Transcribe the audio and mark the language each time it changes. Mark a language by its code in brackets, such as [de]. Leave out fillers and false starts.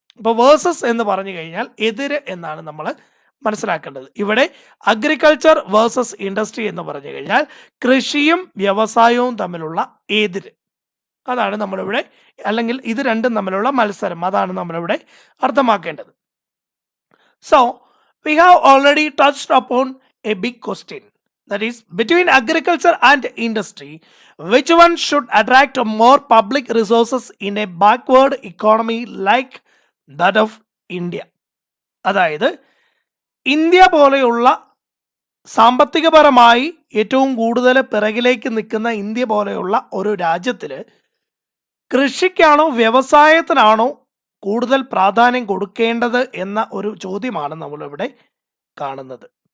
[ml] ഇപ്പോൾ വേഴ്സസ് എന്ന് പറഞ്ഞു കഴിഞ്ഞാൽ എതിര് എന്നാണ് നമ്മൾ മനസ്സിലാക്കേണ്ടത്. ഇവിടെ അഗ്രികൾച്ചർ വേഴ്സസ് ഇൻഡസ്ട്രി എന്ന് പറഞ്ഞു കഴിഞ്ഞാൽ കൃഷിയും വ്യവസായവും തമ്മിലുള്ള എതിര്, അതാണ് നമ്മളിവിടെ, അല്ലെങ്കിൽ ഇത് രണ്ടും തമ്മിലുള്ള മത്സരം, അതാണ് നമ്മളിവിടെ അർത്ഥമാക്കേണ്ടത്. [en] So we have already touched upon a big question, that is between agriculture and industry, which one should attract more public resources in a backward economy like that of India? [ml] അതായത് ഇന്ത്യ പോലെയുള്ള സാമ്പത്തികപരമായി ഏറ്റവും കൂടുതൽ പിറകിലേക്ക് നിൽക്കുന്ന India പോലെയുള്ള ഒരു രാജ്യത്തിൽ കൃഷിക്കാണോ വ്യവസായത്തിനാണോ കൂടുതൽ പ്രാധാന്യം കൊടുക്കേണ്ടത് എന്ന ഒരു ചോദ്യമാണ് നമ്മളിവിടെ കാണുന്നത്.